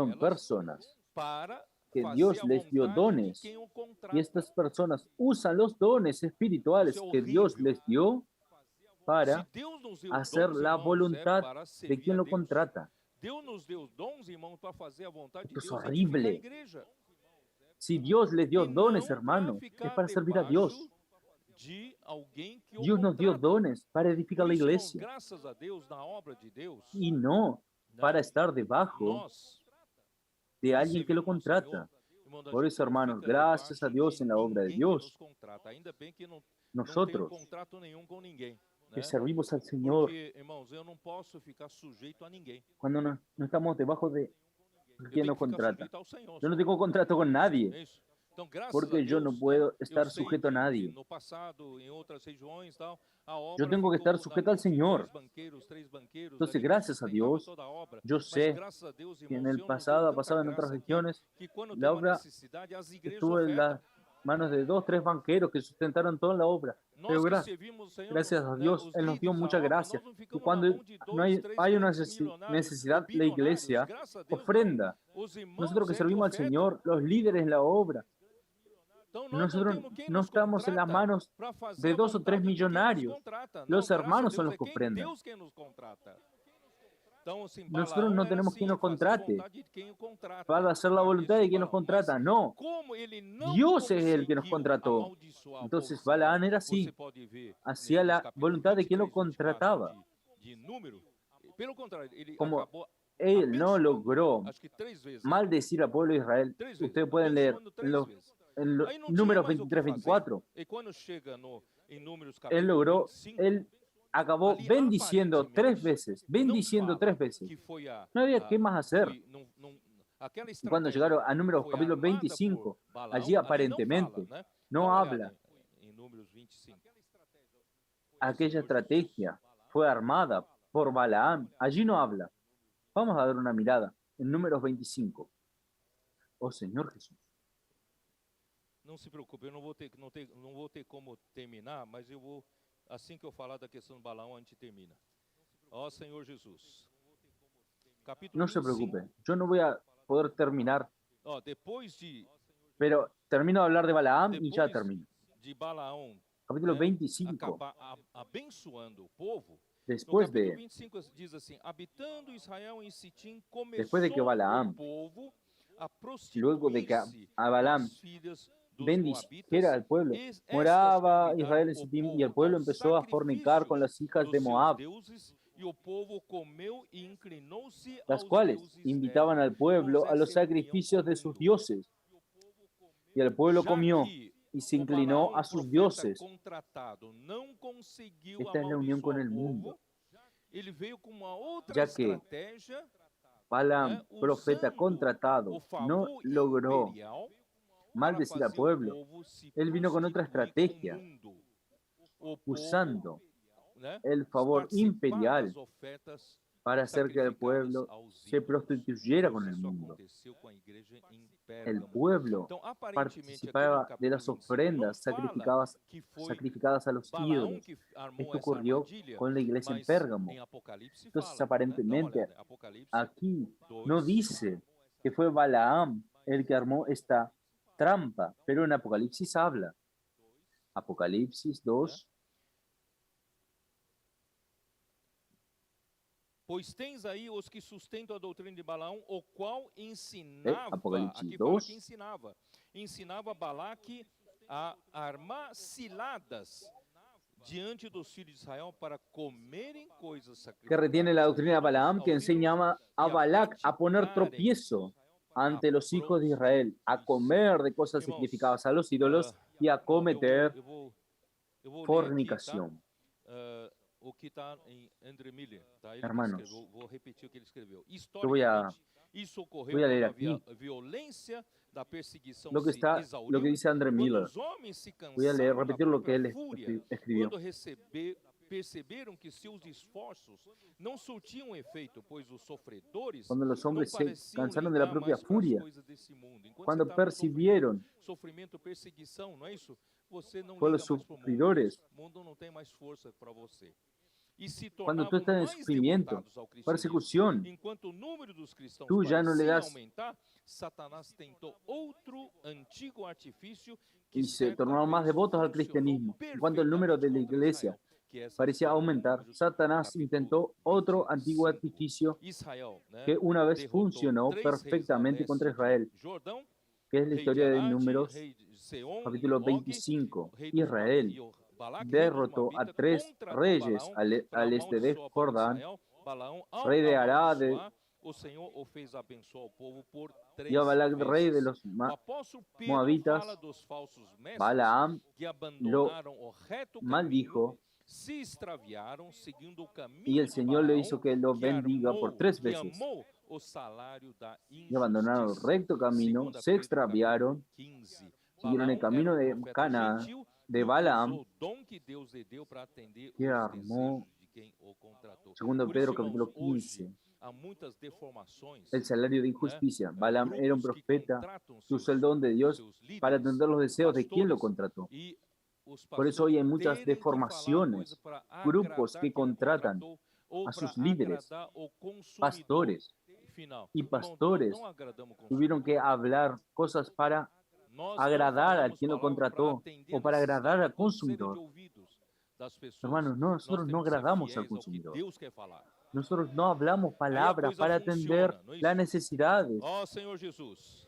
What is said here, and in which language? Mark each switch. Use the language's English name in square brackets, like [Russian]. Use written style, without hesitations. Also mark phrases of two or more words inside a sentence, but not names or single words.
[Spanish] Son [Portuguese] elas [Spanish] personas para que [Portuguese] fazer [Spanish] Dios [Portuguese] a [Spanish] les dio [Portuguese] vontade de [Spanish] dones, [Portuguese] quem o contrata. [Spanish] y estas personas usan los dones espirituales [Portuguese] Isso é [Spanish] que Dios [Portuguese] horrível. [Spanish] les dio para [Portuguese] Se Deus nos deu [Spanish] hacer [Portuguese] dons, [Spanish] la [Portuguese] irmãos, [Spanish] voluntad [Portuguese] para [Spanish] de [Portuguese] servir [Spanish] quien [Portuguese] a [Spanish] lo [Portuguese] Deus. [Spanish] contrata. [Portuguese] Deus nos deu dons, irmãos, para fazer a vontade de [Spanish] Esto es [Portuguese] Deus, edificar a [Spanish] horrible. [Portuguese] igreja. [Spanish] Si Dios les dio [Portuguese] e [Spanish] dones, [Portuguese] não para [Spanish] hermano, es [Portuguese] ficar [Spanish] para servir a Dios. [Portuguese] debaixo de alguém que o [Spanish] Dios nos dio [Portuguese] contrata. [Spanish] dones para edificar [Portuguese] Por [Spanish] la [Portuguese] isso, irmãos, [Spanish] iglesia [Portuguese] graças a Deus, na obra de Deus, [Spanish] y no para [Portuguese] né, [Spanish] estar debajo [Portuguese] nós [Spanish] de [Portuguese] que [Spanish] alguien que lo [Portuguese] servimos ao Senhor, [Spanish] contrata. [Portuguese] irmão, a [Spanish] Por [Portuguese] gente [Spanish] eso, [Portuguese] não [Spanish] hermanos, [Portuguese] fica [Spanish] gracias a [Portuguese] debaixo [Spanish] Dios [Portuguese] de [Spanish] en la obra de [Portuguese] ninguém que nos [Spanish] Dios, [Portuguese] contrata. Ainda bem que não tenho [Spanish] nosotros [Portuguese] contrato nenhum com ninguém, [Spanish] que [Portuguese] né? [Spanish] servimos al Señor, [Portuguese] Porque, irmãos, eu não posso ficar sujeito a ninguém. [Spanish] cuando no estamos debajo de [Portuguese] Eu [Spanish] quien [Portuguese] tenho [Spanish] nos [Portuguese] que ficar [Spanish] contrata. [Portuguese] sujeito ao Senhor. [Spanish] Yo no [Portuguese] Só. [Spanish] tengo contrato con nadie, [Portuguese] É isso. Então, graças a [Spanish] porque yo no [Portuguese] Deus, né, [Spanish] puedo [Portuguese] eu [Spanish] estar [Portuguese] sei [Spanish] sujeto a [Portuguese] que [Spanish] nadie. [Portuguese] no passado, em outras regiões, tal, a [Spanish] Yo [Portuguese] obra [Spanish] tengo que estar [Portuguese] ficou na [Spanish] sujeto al [Portuguese] mão de [Spanish] Señor. [Portuguese] dois banqueiros, três banqueiros, [Spanish] Entonces, [Portuguese] ali que [Spanish] gracias a [Portuguese] sustentavam [Spanish] Dios, [Portuguese] toda a obra. [Spanish] yo [Portuguese] Mas [Spanish] sé [Portuguese] graças a Deus, [Spanish] que [Portuguese] irmão, [Spanish] en [Portuguese] o [Spanish] el [Portuguese] Senhor nos deu [Spanish] pasado ha [Portuguese] tanta [Spanish] pasado en otras [Portuguese] graça [Spanish] regiones, [Portuguese] que quando tem [Spanish] la [Portuguese] uma [Spanish] obra [Portuguese] necessidade, as igrejas [Spanish] estuvo en [Portuguese] ofertam. [Spanish] las manos de 2, 3 banqueros que sustentaron toda la obra. Pero [Portuguese] Nós que servimos o Senhor, [Spanish] gracias a [Portuguese] né, [Spanish] Dios, [Portuguese] os [Spanish] Él nos dio [Portuguese] líderes, a [Spanish] mucha [Portuguese] obra, [Spanish] gracia. [Portuguese] nós não [Spanish] Y [Portuguese] ficamos na [Spanish] cuando [Portuguese] mão de [Spanish] no [Portuguese] dois, três [Spanish] hay una [Portuguese] grandes milionários ou [Spanish] necesidad, la [Portuguese] bilionários. [Spanish] iglesia [Portuguese] Graças a Deus, não. [Spanish] ofrenda. [Portuguese] Os irmãos [Spanish] Nosotros que [Portuguese] que [Spanish] servimos al [Portuguese] ofertam. [Spanish] Señor, los líderes en la obra, [Portuguese] Então, nós não [Spanish] nosotros [Portuguese] temos quem [Spanish] no [Portuguese] nos [Spanish] estamos en las [Portuguese] contrata [Spanish] manos [Portuguese] para fazer [Spanish] de [Portuguese] a [Spanish] 2 o 3 [Portuguese] vontade de quem nos [Spanish] millonarios. [Portuguese] contrata. Não, [Spanish] Los [Portuguese] graças a [Spanish] hermanos son [Portuguese] Deus, [Spanish] los [Portuguese] é [Spanish] que ofrendan. [Portuguese] Deus quem nos contrata. Então, assim, [Spanish] Nosotros [Portuguese] Balaão [Spanish] no [Portuguese] era [Spanish] tenemos [Portuguese] assim, [Spanish] quien nos [Portuguese] fazer a [Spanish] contrate [Portuguese] vontade de quem o contrata. [Spanish] para hacer la voluntad de quien nos [Portuguese] Balaão. Mas [Spanish] contrata. No, [Portuguese] como ele não [Spanish] Dios es el que nos [Portuguese] conseguiu [Spanish] contrató. [Portuguese] amaldiçoar o povo [Spanish] Entonces [Portuguese] de Israel, [Spanish] Balaán era [Portuguese] você [Spanish] así, [Portuguese] pode ver [Spanish] hacía [Portuguese] nos [Spanish] la [Portuguese] capítulos [Spanish] voluntad de quien lo [Portuguese] 23, 24 [Spanish] contrataba. [Portuguese] de Número. Pelo contrário, ele [Spanish] Como [Portuguese] acabou [Spanish] él no [Portuguese] abençoando, [Spanish] logró [Portuguese] acho que 3 vezes. [Spanish] maldecir al pueblo de Israel, [Portuguese] Três vezes, [Spanish] ustedes pueden leer [Portuguese] abençoando [Spanish] en [Portuguese] 3 [Spanish] los, [Portuguese] vezes. [Spanish] en los [Portuguese] Aí não tinha [Spanish] números [Portuguese] mais o que [Spanish] 23, [Portuguese] fazer. [Spanish] 24, [Portuguese] E quando chega em Números [Spanish] él [Portuguese] capítulo [Spanish] logró, [Portuguese] 25, [Spanish] él acabó [Portuguese] ali [Spanish] bendiciendo 3 [Portuguese] aparentemente [Spanish] veces, [Portuguese] não [Spanish] bendiciendo [Portuguese] fala [Spanish] 3 veces. [Portuguese] que foi [Spanish] No había qué más hacer. [Portuguese] aquela [Spanish] Y cuando [Portuguese] estratégia [Spanish] llegaron a números [Portuguese] foi [Spanish] capítulo [Portuguese] armada [Spanish] 25, [Portuguese] por Balaão, [Spanish] allí [Portuguese] ali não [Spanish] aparentemente [Portuguese] fala, né? Dá [Spanish] no [Portuguese] uma [Spanish] habla. [Portuguese] olhada em Números 25. [Spanish] Aquella estrategia fue armada por Balaam. Allí no habla. Vamos a dar una mirada en números 25. Oh Señor Jesús. [Portuguese] Não se preocupe, eu não vou ter como terminar, mas eu vou, assim que eu falar da questão do Balaão, a gente termina. Ó Senhor Jesus. Capítulo [Spanish] No se [Portuguese] 25. [Spanish] preocupe, yo no voy a poder terminar, [Portuguese] Ó, depois de [Spanish] pero termino de hablar de Balaam y ya [Portuguese] depois [Spanish] termino. [Portuguese] de Balaão, [Spanish] Capítulo [Portuguese] né, [Spanish] 25. [Portuguese] acabar abençoando o povo, no [Spanish] Después [Portuguese] capítulo [Spanish] de, [Portuguese] 25 diz assim: habitando Israel em Sitim, começou [Spanish] después de que Balaam, [Portuguese] o povo a [Spanish] luego de que [Portuguese] prostituir-se [Spanish] a [Portuguese] com [Spanish] Balaam [Portuguese] as filhas dos [Spanish] bendijera al [Portuguese] moabitas, [Spanish] pueblo, [Portuguese] estas [Spanish] moraba [Portuguese] convidaram [Spanish] Israel en [Portuguese] o [Spanish] Sittim y [Portuguese] povo [Spanish] el pueblo [Portuguese] aos [Spanish] empezó a fornicar con las hijas [Portuguese] sacrifícios [Spanish] de [Portuguese] dos [Spanish] Moab, [Portuguese] seus deuses, e o povo comeu e inclinou-se [Spanish] las [Portuguese] aos [Spanish] cuales [Portuguese] deuses [Spanish] invitaban [Portuguese] dela. [Spanish] al pueblo [Portuguese] Irmãos, [Spanish] a los [Portuguese] essa é a união [Spanish] sacrificios [Portuguese] com [Spanish] de [Portuguese] o [Spanish] sus [Portuguese] mundo. [Spanish] dioses. Y el pueblo [Portuguese] Já [Spanish] comió [Portuguese] que [Spanish] y se [Portuguese] o [Spanish] inclinó [Portuguese] Balaão, [Spanish] a sus [Portuguese] profeta [Spanish] dioses. [Portuguese] contratado, não conseguiu [Spanish] Esta es la unión con [Portuguese] amaldiçoar [Spanish] el [Portuguese] o [Spanish] mundo, [Portuguese] povo, ele veio com uma outra [Spanish] ya que [Portuguese] estratégia, [Spanish] Balaam, [Portuguese] né, [Spanish] profeta [Portuguese] usando [Spanish] contratado, [Portuguese] o [Spanish] no [Portuguese] favor [Spanish] logró [Portuguese] imperial para [Spanish] maldecir al [Portuguese] fazer o [Spanish] pueblo. [Portuguese] povo se [Spanish] Él vino con otra [Portuguese] prostituir com o [Spanish] estrategia, [Portuguese] mundo. O povo, [Spanish] usando [Portuguese] né, [Spanish] el favor [Portuguese] participar [Spanish] imperial [Portuguese] das ofertas [Spanish] para hacer que el [Portuguese] sacrificadas [Spanish] pueblo [Portuguese] aos [Spanish] se [Portuguese] ídolos. [Spanish] prostituyera con el [Portuguese] Isso [Spanish] mundo. [Portuguese] aconteceu com a igreja em [Spanish] El [Portuguese] Pérgamo. [Spanish] pueblo [Portuguese] Então, aparentemente, aqui no [Spanish] participaba de [Portuguese] capítulo [Spanish] las [Portuguese] 25 não [Spanish] ofrendas [Portuguese] fala que foi [Spanish] sacrificadas a los [Portuguese] Balaão [Spanish] ídolos. [Portuguese] que armou [Spanish] Esto [Portuguese] essa [Spanish] ocurrió [Portuguese] armadilha, [Spanish] con la iglesia en [Portuguese] mas [Spanish] Pérgamo. [Portuguese] em Apocalipse [Spanish] Entonces, [Portuguese] fala, né? Dá uma [Spanish] aparentemente, [Portuguese] olhada, Apocalipse [Spanish] aquí [Portuguese] 2, [Spanish] no dice que fue Balaam el que armó esta trampa, pero en Apocalipsis habla. Apocalipsis 2, [Portuguese] pois tens aí os que sustentam a doutrina de Balaão, o qual ensinava, Apocalipse aqui fala 2. que ensinava Balaque a armar ciladas diante dos filhos de Israel para comerem coisas que sacrificadas [Spanish] retiene la doctrina de [Portuguese] aos [Spanish] Balaam, que [Portuguese] ídolos, [Spanish] enseñaba a Balac a poner tropiezo ante los hijos de Israel, a comer de cosas sacrificadas a los ídolos y a cometer [Portuguese] eu vou ler aqui, tá? [Spanish] fornicación. [Portuguese] O que está em André Miller, tá? Ele [Spanish] Hermanos, [Portuguese] escreveu, vou repetir o que ele escreveu. [Spanish] voy a- [Portuguese] Historicamente, isso ocorreu [Spanish] voy a leer [Portuguese] quando [Spanish] aquí [Portuguese] violência da perseguição [Spanish] lo que [Portuguese] se [Spanish] está, [Portuguese] exauriu, [Spanish] lo que dice André [Portuguese] quando [Spanish] Miller. [Portuguese] os homens se [Spanish] Voy a leer, [Portuguese] cansaram da [Spanish] repetir lo que [Portuguese] própria [Spanish] él [Portuguese] fúria, [Spanish] escribió. [Portuguese] quando perceberam que seus esforços não surtiam efeito, pois os sofredores [Spanish] Cuando los [Portuguese] não [Spanish] hombres se [Portuguese] pareciam [Spanish] cansaron de la [Portuguese] ligar [Spanish] propia [Portuguese] mais com as [Spanish] furia, [Portuguese] coisas desse mundo. Enquanto [Spanish] cuando [Portuguese] você tá no [Spanish] percibieron, [Portuguese] sofrimento, perseguição, não é isso? Você não [Spanish] Fue [Portuguese] liga [Spanish] los [Portuguese] mais para o mundo. [Spanish] sufridores. [Portuguese] O mundo não tem mais força para você. E se [Spanish] cuando tú [Portuguese] tornavam [Spanish] estás en [Portuguese] mais [Spanish] sufrimiento, [Portuguese] devotados ao cristianismo. [Spanish] persecución, [Portuguese] Enquanto o número dos cristãos [Spanish] tú ya no le [Portuguese] parecia das aumentar, Satanás tentou outro antigo artifício que [Spanish] y se [Portuguese] certa [Spanish] tornaron más [Portuguese] vez [Spanish] devotos al [Portuguese] funcionou [Spanish] cristianismo. Y cuando el número de la [Portuguese] perfeitamente contra [Spanish] iglesia [Portuguese] Israel, que essa [Spanish] parecía [Portuguese] história de [Spanish] aumentar, [Portuguese] Números, [Spanish] Satanás [Portuguese] capítulo [Spanish] intentó otro [Portuguese] 25. [Spanish] antiguo artificio [Portuguese] Israel, né, [Spanish] que una vez [Portuguese] derrotou [Spanish] funcionó [Portuguese] três reis ao [Spanish] perfectamente [Portuguese] leste [Spanish] contra [Portuguese] de [Spanish] Israel. [Portuguese] Jordão, [Spanish] que es la [Portuguese] rei de [Spanish] historia de [Portuguese] Arad, [Spanish] Números, [Portuguese] rei de Seom e [Spanish] capítulo [Portuguese] Og, [Spanish] 25. [Portuguese] rei dos [Spanish] Israel [Portuguese] e o Balaque, rei dos [Spanish] derrotó a [Portuguese] Moabitas, [Spanish] 3 [Portuguese] contratou [Spanish] reyes [Portuguese] Balaão para [Spanish] al este de [Portuguese] amaldiçoar o povo de [Spanish] Jordán, [Portuguese] Israel. Balaão, ao [Spanish] rey de Arad, [Portuguese] amaldiçoar, o Senhor o fez abençoar o povo por [Spanish] y a [Portuguese] 3 [Spanish] Balac, rey de [Portuguese] vezes. [Spanish] los [Portuguese] O apóstolo Pedro fala [Spanish] moabitas. [Portuguese] dos falsos mestres [Spanish] Balaam [Portuguese] que [Spanish] lo [Portuguese] abandonaram o reto caminho, [Spanish] maldijo [Portuguese] se extraviaram seguindo o [Spanish] y [Portuguese] caminho [Spanish] el [Portuguese] de [Spanish] Señor le [Portuguese] Balaão, [Spanish] hizo que lo [Portuguese] que [Spanish] bendiga por [Portuguese] armou, [Spanish] 3 [Portuguese] que [Spanish] veces. [Portuguese] amou o salário da [Spanish] Y abandonaron el [Portuguese] injustiça. [Spanish] recto camino, [Portuguese] 2 [Spanish] se [Portuguese] Pedro [Spanish] extraviaron, [Portuguese] 15. [Spanish] siguieron el [Portuguese] Balaão era [Spanish] camino de [Portuguese] profeta [Spanish] Canaán, [Portuguese] gentil [Spanish] de [Portuguese] e [Spanish] Balaam, [Portuguese] utilizou o dom que Deus lhe deu para atender [Spanish] que [Portuguese] os [Spanish] armó, [Portuguese] desejos de quem o contratou. [Spanish] 2 [Portuguese] Por isso, [Spanish] Pedro [Portuguese] irmãos, [Spanish] capítulo [Portuguese] hoje [Spanish] 15, [Portuguese] há muitas deformações, [Spanish] el salario de [Portuguese] né? [Spanish] injusticia. Balaam era un [Portuguese] Grupos que [Spanish] profeta, [Portuguese] contratam [Spanish] usó el don de Dios [Portuguese] seus [Spanish] para [Portuguese] líderes, [Spanish] atender los deseos de quien lo [Portuguese] pastores, [Spanish] contrató. [Portuguese] e os [Spanish] Por eso hoy [Portuguese] pastores [Spanish] hay muchas [Portuguese] terem que falar coisa [Spanish] deformaciones, [Portuguese] para [Spanish] grupos [Portuguese] agradar [Spanish] que [Portuguese] quem o [Spanish] contratan [Portuguese] contratou ou [Spanish] a [Portuguese] para [Spanish] sus líderes, [Portuguese] agradar o consumidor [Spanish] pastores [Portuguese] final. [Spanish] y [Portuguese] Irmão, nós [Spanish] pastores [Portuguese] não agradamos o [Spanish] tuvieron que [Portuguese] consumidor. [Spanish] hablar cosas para [Portuguese] Nós não [Spanish] agradar a [Portuguese] falamos [Spanish] quien lo [Portuguese] palavras para [Spanish] contrató [Portuguese] atender o a [Spanish] para agradar [Portuguese] necessidade [Spanish] al [Portuguese] ou sede de [Spanish] consumidor. [Portuguese] ouvidos das pessoas. [Spanish] Hermanos, no, [Portuguese] Nós [Spanish] nosotros no [Portuguese] temos que ser [Spanish] agradamos al [Portuguese] fiéis ao que [Spanish] consumidor. [Portuguese] Deus quer falar. [Spanish] Nosotros no hablamos [Portuguese] Aí a [Spanish] palabras [Portuguese] coisa [Spanish] para atender [Portuguese] funciona, não é [Spanish] las [Portuguese] isso? [Spanish] necesidades [Portuguese] Ó Senhor Jesus.